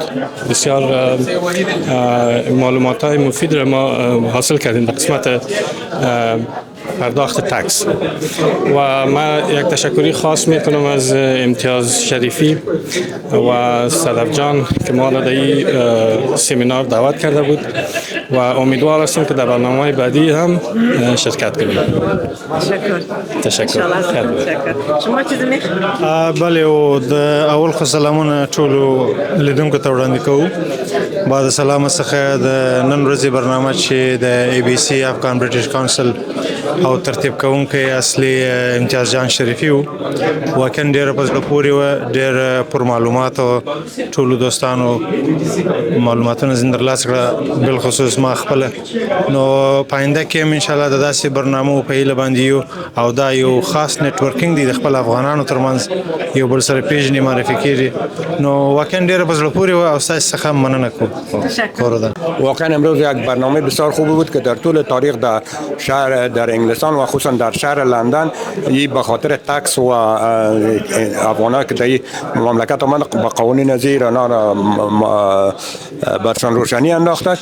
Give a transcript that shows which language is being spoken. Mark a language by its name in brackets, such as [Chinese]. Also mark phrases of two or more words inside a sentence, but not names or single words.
[Persian] بسیار معلومات های مفید را ما حاصل کردیم در قسمت پرداخت تکس و من یک تشکری خاص میکنم از امتیاز شریفی و صدف جان که ما را در این سمینار دعوت کرده بود و امیدوار هستیم که در برنامه بعدی هم شرکت کنیم. تشکر. شما چیزی میخواید؟ [Pashto] بله او د اول خو سلامونه ټولو لیدونکو ته وړاندې کوو. بعد سلام څخه د نن ورځې برنامه چې د ای بی سی افغان بریټیش کونسل او ترتیب کوونکی اصلي امتیاز جان شریفي وو. واقعا ډېره په زړه پورې وه، ډېر پر معلوماتو ټولو دوستانو معلوماتونه ځینې ترلاسه کړه، بالخصوص ما خپله. نو په آینده کې هم انشاءالله د داسې برنامو په هیله باندې یو او دا یو خاص نیټورکینګ دی د خپل افغانانو ترمنځ، یو بل سره پیژني، معرفي کېږي. نو واقعا ډېره په زړه پورې وه او ستاسې څخه مننه کوو. [Persian] واقعا امروز یک برنامه بسیار خوب بود که در طول تاریخ در شهر در انگلستان و خصوصا در شهر لندن این به خاطر تکس و افغانان که در مملکت آمد با قوانین زیر آنها برشان روشنی انداخته.